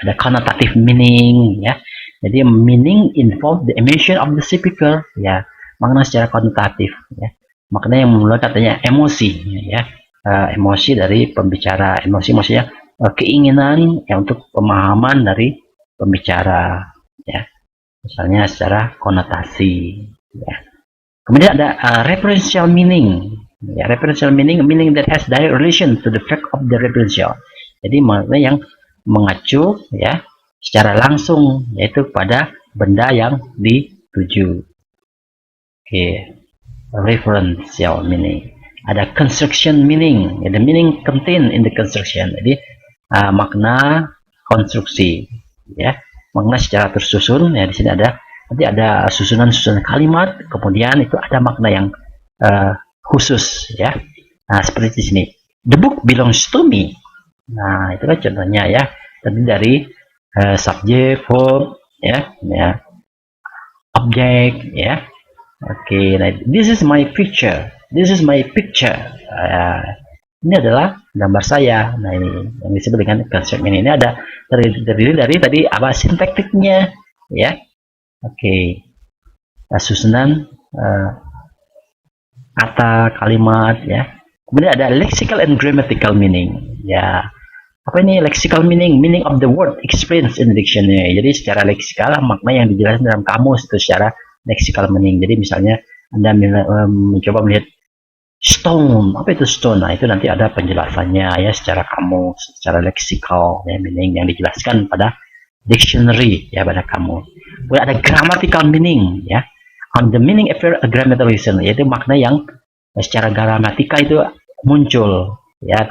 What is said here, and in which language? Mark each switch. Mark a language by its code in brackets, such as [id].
[id] Ada connotative meaning ya, jadi [en] meaning involve the emotion of the speaker [id] ya, makna secara konotatif ya, makna yang memulai katanya emosi ya, emosi dari pembicara. Emosi maksudnya keinginan ya untuk pemahaman dari pembicara ya, misalnya secara konotasi ya. Kemudian ada [en] referential meaning ya, referential meaning that has direct relation to the fact of the referential. [id] Jadi makna yang mengacu ya secara langsung, yaitu pada benda yang dituju. [en] Oke, referential meaning. Ada construction meaning, ya, the meaning contained in the construction. [id] Jadi makna konstruksi, ya. Makna secara tersusun, ya. Di sini ada nanti ada susunan-susunan kalimat, kemudian itu ada makna yang khusus, ya. Nah, seperti di sini, [en] the book belongs to me. [id] Nah, itu kan contohnya, ya. Tadi dari subjek, verb, ya, object, ya. [en] Oke, nah, this is my picture. This is my picture. [id] Ini adalah gambar saya. Nah, ini yang disebut dengan konsep ini. Ini ada terdiri dari tadi apa sintaktiknya, ya. Oke. Nah, susunan kata, kalimat, ya. Kemudian ada lexical and grammatical meaning, ya. Apa ini lexical meaning? [en] Meaning of the word explains in the dictionary. [id] Jadi secara leksikal makna yang dijelaskan dalam kamus itu secara lexical meaning. Jadi misalnya Anda mencoba melihat stone, apa itu stone? Nah, itu nanti ada penjelasannya, ya, secara kamus, secara leksikal, ya, meaning yang dijelaskan pada dictionary, ya, pada kamus. Kemudian ada grammatical meaning, ya. [en] On the meaning after a grammatical reason, [id] yaitu makna yang secara gramatika itu muncul, ya.